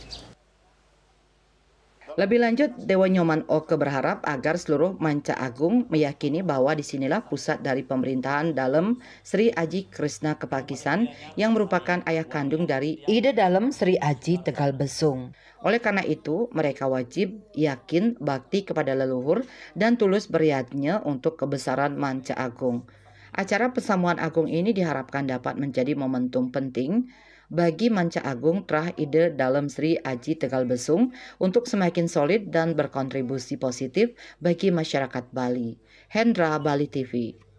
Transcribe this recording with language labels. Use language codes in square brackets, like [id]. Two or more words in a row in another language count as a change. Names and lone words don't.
[id] Lebih lanjut, Dewa Nyoman Oke berharap agar seluruh Manca Agung meyakini bahwa disinilah pusat dari pemerintahan Dalem Sri Aji Krishna Kepakisan yang merupakan ayah kandung dari Ide Dalem Sri Aji Tegal Besung. Oleh karena itu, mereka wajib yakin bakti kepada leluhur dan tulus beriatnya untuk kebesaran Manca Agung. Acara Persamuan Agung ini diharapkan dapat menjadi momentum penting bagi Manca Agung Trah Ide Dalem Sri Aji Tegal Besung untuk semakin solid dan berkontribusi positif bagi masyarakat Bali. Hendra, Bali TV.